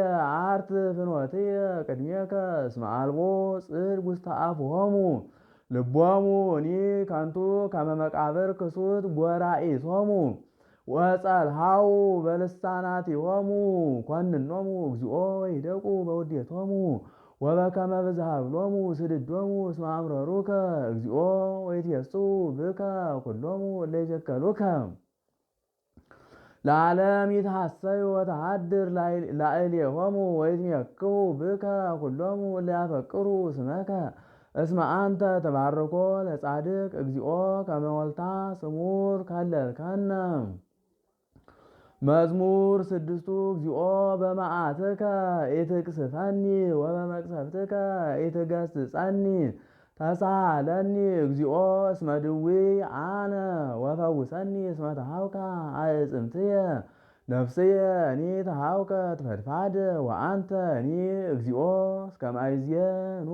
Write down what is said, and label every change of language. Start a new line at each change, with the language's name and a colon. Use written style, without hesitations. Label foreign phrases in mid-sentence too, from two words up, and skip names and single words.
Geez: አርት ፍኖትየ ቅድሜከ እስመ አልቦ ጽድቅ ውስተ አፍሆሙ ልቦሙ እኒ ከንቱ ከመ መቃብር ክሱት ጐራኢቶሙ ወጸልሃው በልሳናቲሆሙ ኮንኖሙ እግዚኦ ወይደቁ በውዴቶሙ ወበከመ ብዝሃ ብሎሙ ስድዶሙ እስመ አምረሩከ እግዚኦ ወይትየስዑ ብከ ኩሎሙ እለ ይትከሉከ። ለዓለም ይትሐሰዩ ወተሃድር ላዕሌሆሙ ወይትሜክሁ ብከ ኩሎሙ እለ ያፈቅሩ ስመከ። እስመ አንተ ተባርኮ ለጻድቅ እግዚኦ ከመ ወልታ ስሙር ከለልከነ። መዝሙር ስድስቱ እግዚኦ በመዓትከ ኢትቅስፈኒ ወበመቅሰፍትከ ኢትገሥጸኒ። ተሳሃለኒ እግዚኦ እስመ ድውይ አነ ወፈውሰኒ እስመ ተሃውከ አዕጽምትየ። ነፍስየ እኒ ተሃውከት ፈድፋደ ወአንተ እኒ እግዚኦ እስከ ማእዜኑ